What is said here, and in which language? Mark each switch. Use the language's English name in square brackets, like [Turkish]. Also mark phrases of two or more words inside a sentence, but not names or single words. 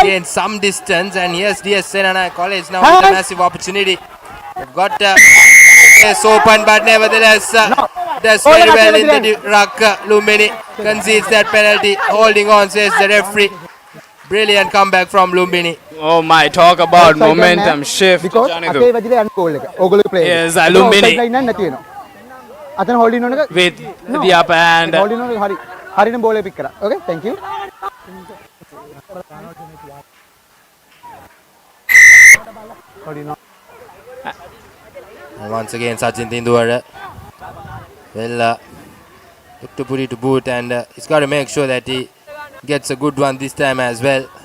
[English] gained some distance, and here's D.S Senanayake College now with a massive opportunity. They've got space open, but nevertheless does very well in the ruck. Lumbini concedes that penalty, holding on, says the referee. Brilliant comeback from Lumbini. Oh my, talk about momentum shift. [Sinhala] Because අතේ වැදිලා යන goal එක. ඕගොල්ලෝ play. [English] Yes, Lumbini [Sinhala] නැති වෙනවා. අතන [English] holding on [Sinhala] එක [English] with the upper hand. holding on [Sinhala] එක හරි. හරියන ball එක pick කරා. [English] Okay, thank you. holding on. And once again Sachin Tendulkar will look to put it to boot, and he's got to make sure that he gets a good one this time as well.